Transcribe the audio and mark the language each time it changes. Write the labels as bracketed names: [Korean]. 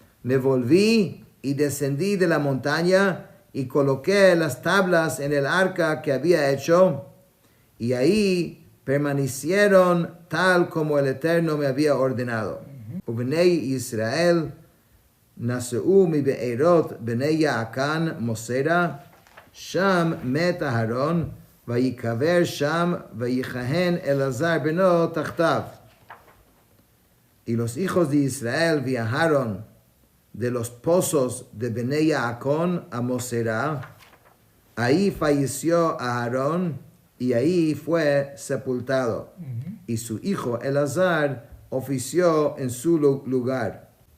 [Spanish] Me volví y descendí de la montaña y coloqué las tablas en el arca que había hecho, y ahí permanecieron tal como el Eterno me había ordenado. [Hebrew] ובני ישראל נסעו מבארות בני יעקן מוסרה, שם מת אהרון, ויקבר שם, ויכהן אלעזר בנו תחתיו. [Spanish] Y los hijos de Israel viajaron de los pozos de Bnei Yaakon a Mosera. Ahí falleció Aarón y ahí fue sepultado. Y su hijo Elazar ofició en su lugar.